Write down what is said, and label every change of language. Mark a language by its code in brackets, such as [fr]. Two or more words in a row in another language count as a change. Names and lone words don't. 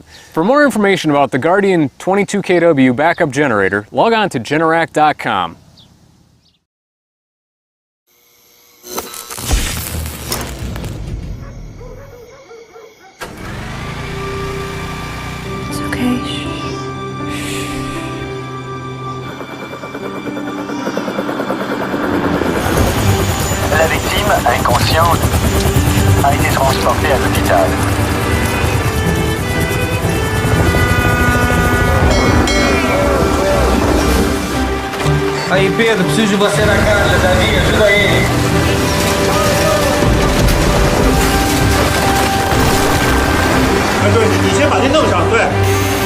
[en] For more information about the Guardian 22 kW backup generator, log on to Generac.com. It's okay. [fr] La victime, inconsciente, a été transportée à l'hôpital. [pt] Aí, Pedro, preciso de você na casa, Davi, ajuda ele. [zh] 对，你先把这弄上，对。